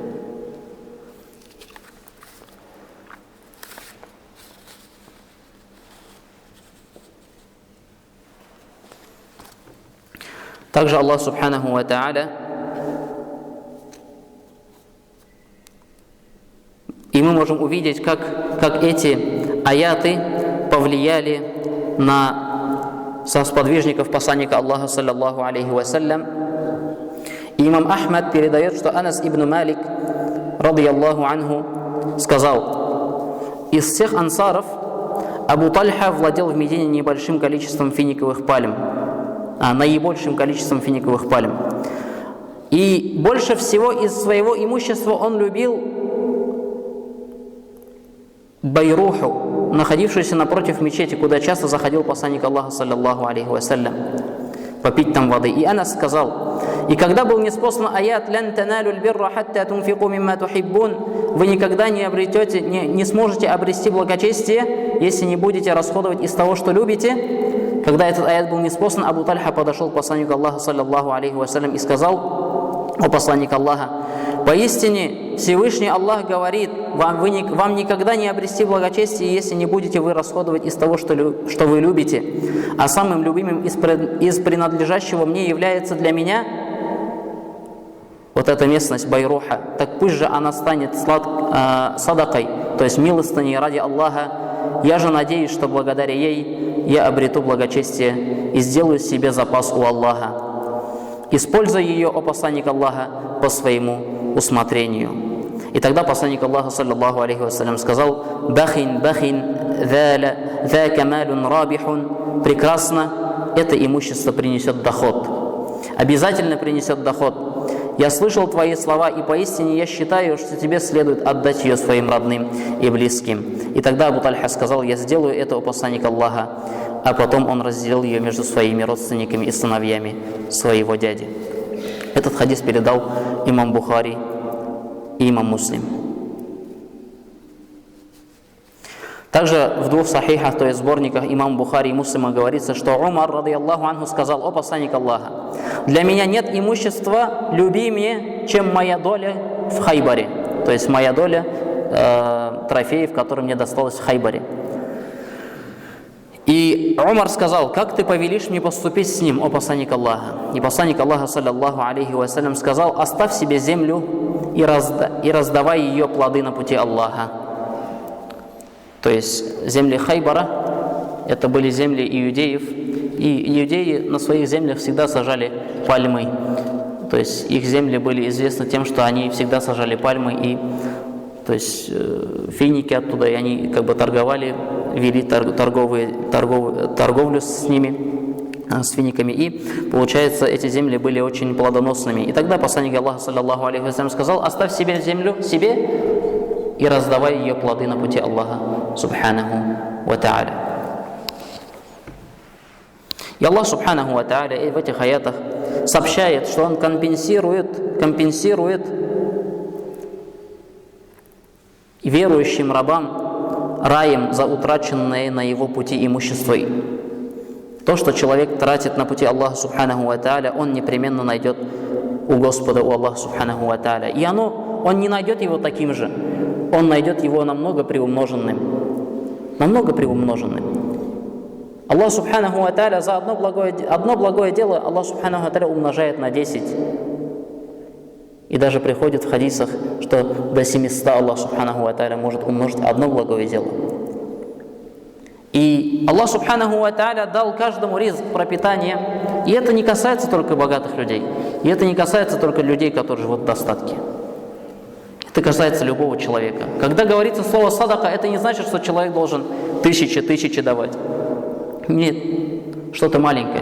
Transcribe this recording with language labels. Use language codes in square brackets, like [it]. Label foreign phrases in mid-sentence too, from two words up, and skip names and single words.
[ru] Также Аллах [ar] سبحانه وتعالى, [ru] и мы можем увидеть, как эти аяты повлияли на сподвижников посланника Аллаха, [ar] صلى الله عليه وسلم. [ru] И имам Ахмад передает, что Анас ибн Малик, [ar] رضي الله عنه, [ru] сказал: из всех ансаров Абу Тальха владел в Медине небольшим количеством финиковых пальм, наибольшим количеством финиковых пальм. И больше всего из своего имущества он любил Байруху, находившуюся напротив мечети, куда часто заходил посланник Аллаха, [ar] صلى الله عليه وسلم, [ru] попить там воды. И Анас сказал: и когда был ниспослан аят [ar] «لن تنالوا البر حتى تنفقوا مما تحبون», [ru] вы никогда не сможете обрести благочестие, если не будете расходовать из того, что любите. Когда этот аят был ниспослан, Абу Тальха подошел к посланнику Аллаха, [ar] صلى الله عليه وسلم, [ru] и сказал: о посланник Аллаха, поистине Всевышний Аллах говорит: вам никогда не обрести благочестие, если не будете вы расходовать из того, что вы любите. А самым любимым из принадлежащего мне является для меня вот эта местность Байруха. Так пусть же она станет садакой, то есть милостыней ради Аллаха. Я же надеюсь, что благодаря ей я обрету благочестие и сделаю себе запас у Аллаха. Используй ее, о посланник Аллаха, по своему усмотрению. И тогда посланник Аллаха, [ar] صلى الله عليه وسلم, сказал: «بخ ذلك مال رابح». [ru] Прекрасно, это имущество принесет доход. Обязательно принесет доход. Я слышал твои слова, и поистине я считаю, что тебе следует отдать ее своим родным и близким. И тогда Абу Тальха сказал: я сделаю это, о посланник Аллаха. А потом он разделил ее между своими родственниками и сыновьями своего дяди. Этот хадис передал имам Бухари и имам Муслим. Также в двух сахихах, то есть сборниках имам Бухари и Муслима, говорится, что Умар, [ar] رضي الله عنه, [ru] сказал: о посланник Аллаха, для меня нет имущества любимее, чем моя доля в Хайбаре. То есть моя доля трофеев, которые мне досталось в Хайбаре. И Умар сказал: как ты повелишь мне поступить с ним, о посланник Аллаха? И посланник Аллаха, [ar] صلى الله عليه وسلم, [ru] сказал: оставь себе землю и раздавай ее плоды на пути Аллаха. То есть земли Хайбара — это были земли иудеев, и иудеи на своих землях всегда сажали пальмы. То есть их земли были известны тем, что они всегда сажали пальмы, и то есть финики оттуда, и они как бы торговали, вели торговлю с ними, с финиками, и получается, эти земли были очень плодоносными. И тогда посланник Аллаха, [ar] صلى الله عليه وسلم, [ru] сказал: оставь себе землю себе и раздавай ее плоды на пути Аллаха, [ar] سبحانه وتعالى. [ru] И Аллах, [ar] سبحانه وتعالى, [ru] в этих аятах сообщает, что Он компенсирует верующим рабам раем за утраченное на его пути имущество. То, что человек тратит на пути Аллаха, [ar] سبحانه وتعالى, [ru] он непременно найдет у Господа, у Аллаха, [ar] سبحانه وتعالى. [ru] И он не найдет его таким же, он найдет его намного приумноженным. Намного приумноженным. Аллах, [ar] سبحانه وتعالى, [ru] за одно благое дело Аллах, [ar] سبحانه وتعالى, [ru] умножает на 10. И даже приходит в хадисах, что до 700 Аллах, [ar] سبحانه وتعالى, [ru] может умножить одно благое дело. И Аллах, [ar] سبحانه وتعالى, [ru] дал каждому ризк, пропитание. И это не касается только богатых людей. И это не касается только людей, которые живут в достатке. Это касается любого человека. Когда говорится слово «садака», это не значит, что человек должен тысячи давать. Нет, что-то маленькое.